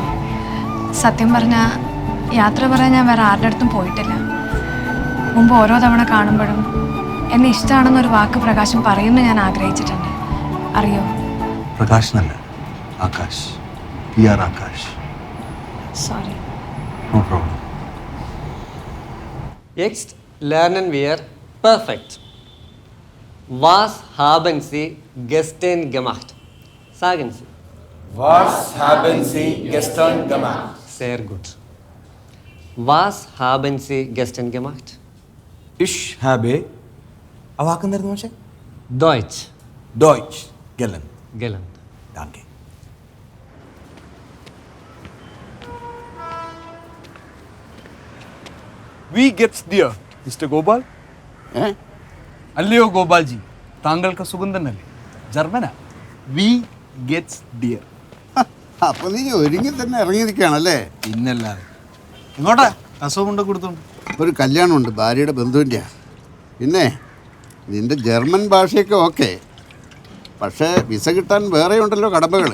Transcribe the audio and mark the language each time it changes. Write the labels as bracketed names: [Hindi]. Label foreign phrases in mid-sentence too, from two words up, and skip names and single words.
[Malayalam] സത്യം പറഞ്ഞാൽ യാത്ര പറയാൻ ഞാൻ വേറെ ആരുടെ അടുത്തും പോയിട്ടില്ല. മുമ്പ് ഓരോ തവണ കാണുമ്പോഴും എന്നെ ഇഷ്ടമാണെന്നൊരു വാക്ക് പ്രകാശം പറയുമെന്ന് ഞാൻ ആഗ്രഹിച്ചിട്ടുണ്ട്. അറിയോ? പ്രകാശനല്ല, ആകാശ്. PR ആകാശ്. സോറി. [English] no problem. [German] Jetzt lernen wir perfekt. Was haben Sie gestern gemacht? Sagen Sie. Was haben Sie gestern gemacht? Sehr gut. Was haben Sie gestern gemacht? Ich habe [Malayalam] ആ വാക്കെന്തായിരുന്നു പക്ഷേ? [German] Deutsch. Deutsch gelernt. Gelernt. Danke. Wie geht's dir, Mr. Gopal? [Malayalam] അല്ലയോ ഗോപാൽജി, താങ്കൾക്ക് സുഖം തന്നെയല്ലേ? [German] ജർമ്മനാ. Wie geht's dir. [Malayalam] അപ്പൊ നീ ഒരുങ്ങി തന്നെ ഇറങ്ങിയിരിക്കുകയാണല്ലേ? പിന്നല്ലാതെ. എങ്ങോട്ടാ? അസുഖം കൊണ്ട് കൊടുത്തോണ്ട് ഒരു കല്യാണമുണ്ട്, ഭാര്യയുടെ ബന്ധുവിൻ്റെ. പിന്നെ നിന്റെ ജർമ്മൻ ഭാഷയൊക്കെ ഓക്കെ, പക്ഷേ വിസ കിട്ടാൻ വേറെ ഉണ്ടല്ലോ കടമ്പകൾ.